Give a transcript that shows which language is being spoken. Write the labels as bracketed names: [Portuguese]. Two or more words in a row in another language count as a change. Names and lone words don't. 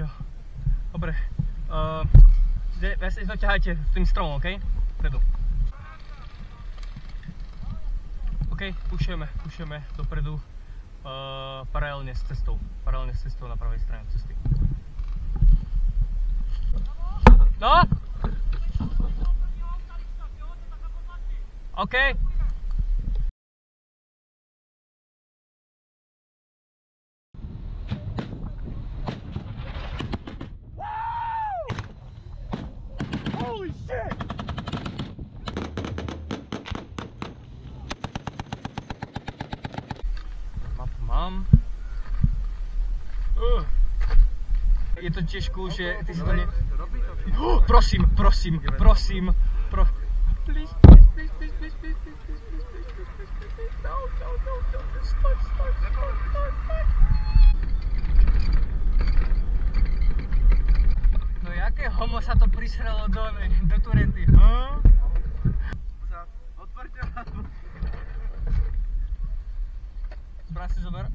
[Slovak] Dobre. Si to ťahajte s tým stromom, ok? Predu. Ok, pušujeme dopredu paralelne s cestou na pravej strane cesty. No! Ok. [English] Holy shit! [Slovak] Mapu mám. Je to tiež cool, že ty si to ne... Prosím. Please. No. Stop. No jak? Jaké homo sa to prisralo do turety? Otvrďte. Zbrán si zober.